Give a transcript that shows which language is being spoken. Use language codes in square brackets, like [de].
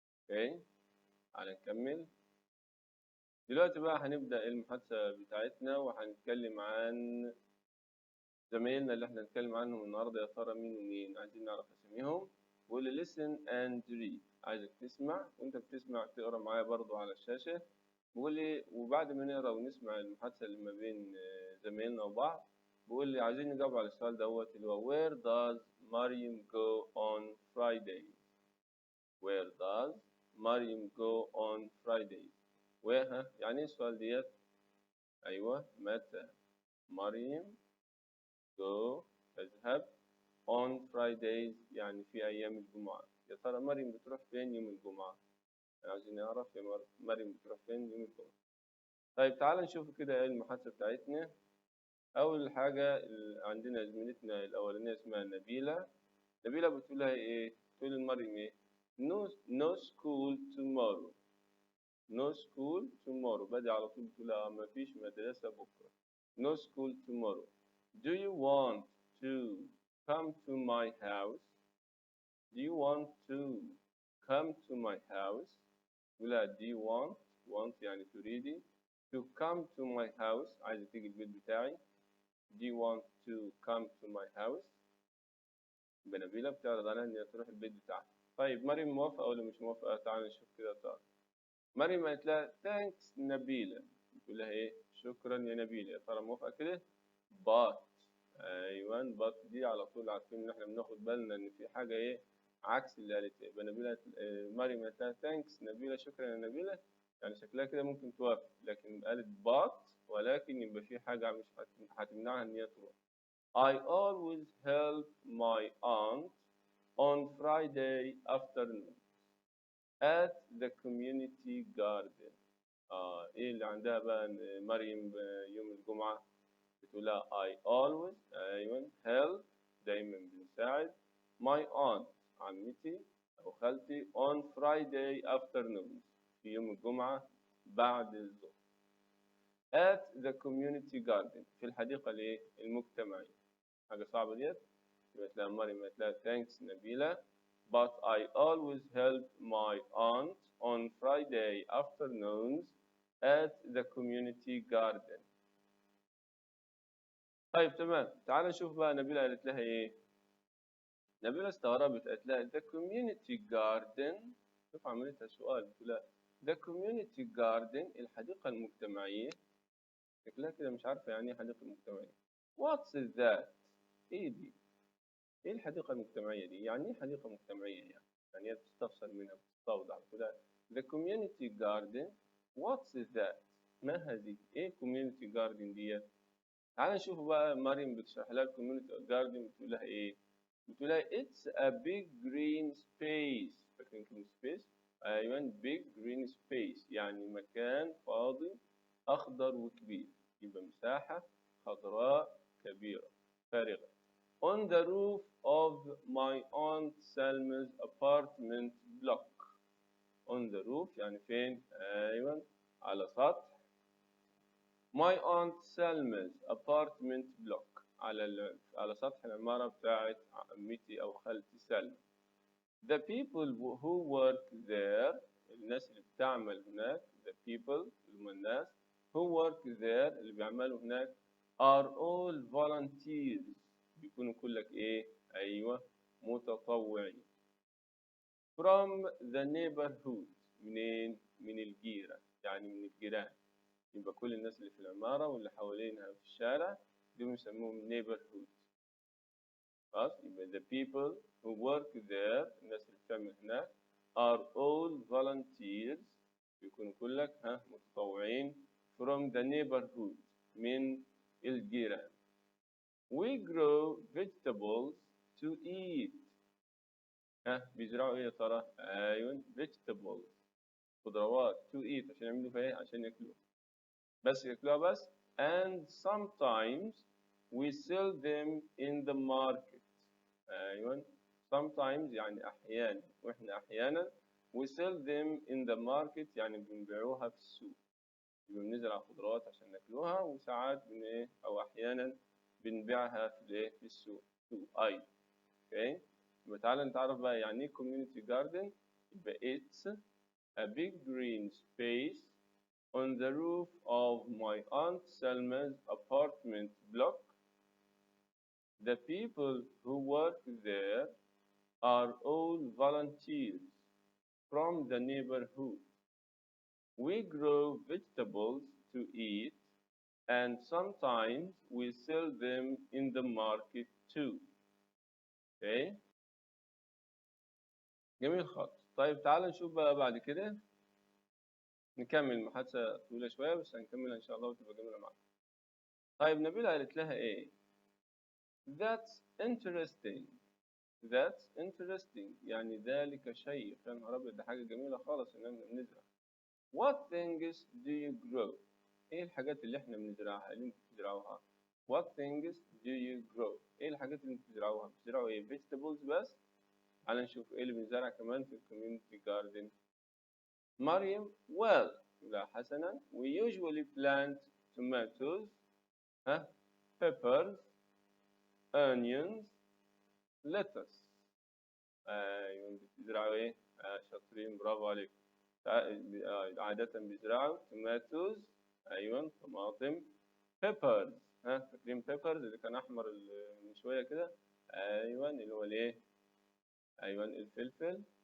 [ar] اوكي. تعالى نكمل. دلوقتي بقى هنبدأ المحادثة بتاعتنا، وهنتكلم عن زمايلنا اللي احنا هنتكلم عنهم النهارده. يا ترى مين ومين؟ عايزين نعرف اساميهم. وقول [en] listen and read. [ar] عايزك تسمع، وانت بتسمع تقرا معايا برضو على الشاشة. بقول لي، وبعد ما نقرا ونسمع المحادثة اللي ما بين زمايلنا وبعض، بقول لي عايزين نجاوب على السؤال دوت اللي هو [en] where does Mariam go on Friday؟ Where does [ar] مريم [en] go on Fridays؟ [ar] وها يعني ايه السؤال ديت؟ أيوه، متى مريم [en] go [ar] تذهب [en] on Fridays [ar] يعني في أيام الجمعة. يا ترى مريم بتروح فين يوم الجمعة؟ عايزين نعرف يا مريم بتروح فين يوم الجمعة. طيب تعال نشوف كده ايه المحادثة بتاعتنا. أول حاجة عندنا زميلتنا الأولانية اسمها نبيلة. نبيلة بتقول لها إيه؟ بتقول لمريم إيه؟ [en] No school tomorrow. No school tomorrow. [ar] بدي على طول بتقول لها ما فيش مدرسة بكرة. [en] No school tomorrow. Do you want to come to my house? Do you want to come to my house؟ [ar] تقول لها [en] do you want [ar] يعني تريدي. [en] To come to my house [ar] عايزة تيجي البيت بتاعي. [en] Do you want to come to my house؟ [ar] نبيلة بتعرض عليها إن هي تروح البيت بتاعها. طيب مريم موافقة ولا مش موافقة؟ تعالى نشوف كده صار. مريم قالت لها [en] thanks [ar] نبيلة. بتقول لها إيه؟ شكرا يا نبيلة. يا ترى موافقة كده؟ [en] but. [ar] أيوه [en] but [ar] دي على طول عارفين إن إحنا بناخد بالنا إن في حاجة إيه؟ عكس اللي قالت. يبقى نبيلة مريم قالت لها [en] thanks [ar] نبيلة، شكرا يا نبيلة، يعني شكلها كده ممكن توافق، لكن قالت [en] but [ar] ولكن يبقى في حاجة مش هتمنعها إن هي تروح. [en] I always help my aunt on Friday afternoon at the community garden. [ar] إيه اللي عندها بقى مريم يوم الجمعة؟ بتقول لها [en] I always [ar] أيوة [en] help [ar] دايما بنساعد [en] my aunt [ar] عمتي أو خالتي [en] on Friday afternoon [ar] في يوم الجمعة بعد الظهر [en] at the community garden [ar] في الحديقة المجتمعية. حاجة صعبة ديت. يبقى تلاقي مريم تلاقي [en] thanks نبيلة but I always help my aunt on Friday afternoons at the community garden. [ar] طيب تمام، تعال نشوف بقى نبيلة قالت لها ايه. نبيلة استغربت قالت لها [en] the community garden. [ar] شوف عملتها سؤال، بتقول لها [en] the community garden [ar] الحديقة المجتمعية. شكلها كده مش عارفة يعني ايه حديقة مجتمعية. [en] What's that؟ [ar] ايه دي؟ ايه الحديقة المجتمعية دي؟ يعني ايه حديقة مجتمعية يعني؟ يعني هي بتستفسر منها بتستوضح كده. [en] The community garden what's that؟ [ar] ما هذه؟ ايه community garden دي؟ تعال نشوف بقى مريم بتشرح لها community garden بتقول لها ايه؟ بتقول لها [en] it's a big green space. [ar] فاكرين كلمة space؟ ايوه [en] big green space [ar] يعني مكان فاضي اخضر وكبير، يبقى مساحة خضراء كبيرة فارغة. [en] On the roof of my aunt Salma's apartment block. On the roof [ar] يعني فين؟ أيوة على سطح [en] my aunt Salma's apartment block [ar] على سطح العمارة بتاعت عمتي أو خالتي سلمى. [en] The people who work there [ar] الناس اللي بتعمل هناك. [en] The people [ar] هم الناس [en] who work there [ar] اللي بيعملوا هناك [en] are all volunteers [ar] بيكونوا كلك ايه؟ ايوه متطوعين. [en] From the neighborhood [ar] منين؟ من الجيرة يعني من الجيران. يبقى كل الناس اللي في العمارة واللي حوالينها في الشارع دول يسموهم neighborhood. خلاص يبقى [en] the people who work there [ar] الناس اللي بتعمل هناك [en] are all volunteers [ar] بيكونوا كلك متطوعين [en] from the neighborhood [ar] من الجيران. [en] We grow vegetables to eat. [ar] بيزرعوا ايه يا ترى؟ ايوه vegetables خضروات [en] to eat [ar] عشان يعملوا فيها ايه؟ عشان ياكلوها. بس ياكلوها بس. [en] And sometimes we sell them in the market. [ar] ايوه sometimes يعني احيانا واحنا احيانا [en] we sell them in the market [ar] يعني بنبيعوها في السوق. يبقى بنزرع خضروات عشان ناكلوها وساعات ايه او احيانا بنبيعها في السوق ايضا. اوكي يبقى تعالى نتعرف بقى يعني ايه community garden. [en] يبقى it's a big green space on the roof of my aunt Selma's apartment block. The people who work there are all volunteers from the neighborhood. We grow vegetables to eat and sometimes we sell them in the market too. Okay [ar] جميل خالص. طيب تعال نشوف بقى بعد كده، نكمل المحادثة طويلة شوية بس هنكملها إن شاء الله وتبقى جميلة معاك. طيب نبيلة قالت لها إيه؟ [en] That's interesting. That's interesting [ar] يعني ذلك شيء. يا نهار أبيض، ده حاجة جميلة خالص إن إحنا بنزرع. [en] What things do you grow؟ [ar] إيه الحاجات اللي إحنا بنزرعها اللي أنتوا بتزرعوها؟ What things do you grow؟ إيه الحاجات اللي أنتوا بتزرعوها؟ بتزرعوا إيه؟ vegetables بس؟ تعال نشوف إيه اللي بنزرع كمان في الكوميونتي جاردن. مريم [en] well. [ar] لا حسنا. [en] We usually plant tomatoes, peppers, onions, lettuce. [ar] أيوة بتزرعوا إيه؟ شاطرين، برافو عليك. عادة بيزرعوا tomatoes. أيوة طماطم. [en] peppers. [ar] فاكرين peppers اللي كان أحمر من شوية كده؟ أيوة اللي هو الإيه؟ أيوة الفلفل.